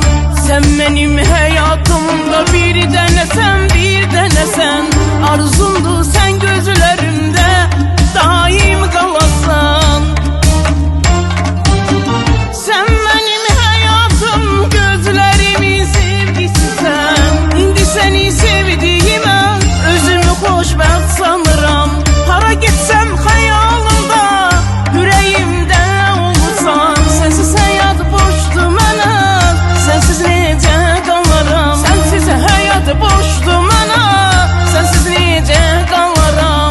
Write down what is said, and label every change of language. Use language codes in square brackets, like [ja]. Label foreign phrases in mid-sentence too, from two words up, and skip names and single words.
[tr] Sen benim hayatımda bir denesen, bir denesen. Arzumdu sen gözlerimde daim kalasan. Sen benim hayatım, gözlerimin sevgisi sen. [az] İndi seni sevdiğime özümü xoşbəxt sanıram. Hara gitsem xəyalımda ürəyimdə olursan. Sensiz həyat boşdur mənə, sensiz necə qalaram. Sensiz həyat boşdur mənə, sensiz necə qalaram.